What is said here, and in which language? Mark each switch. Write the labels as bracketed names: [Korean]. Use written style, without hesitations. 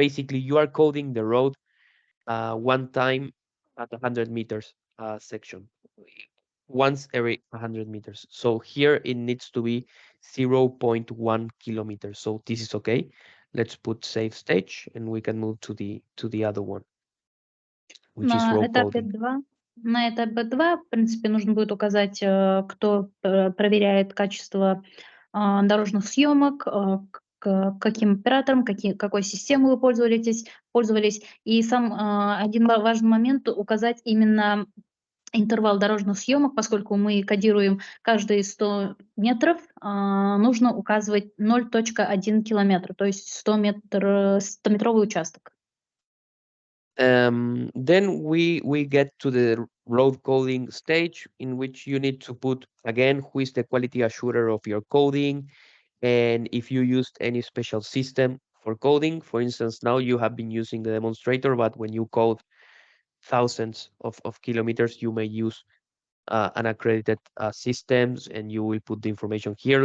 [English] Basically, you are coding the road one time at 100 meters section, once every 100 meters. So here it needs to be 0.1 kilometers. So this is okay. Let's put save stage and we can move to the other one, which is [Russian] На [English] row [Russian] этапе [English] coding. [Russian] 2, на этапе 2, в принципе, нужно будет указать, кто проверяет качество дорожных съемок, каким оператором, какой системой вы пользовались. И один важный момент — указать именно интервал дорожных съемок, поскольку мы кодируем каждые 100 метров, нужно указывать 0,1 километра, то есть 100-метровый участок. [English] Then we get to the road coding stage, in which you need to put again who is the quality assurer of your coding, and if you used any special system for coding. For instance, now you have been using the demonstrator, but when you code thousands of kilometers, you may use an accredited systems, and you will put the information here.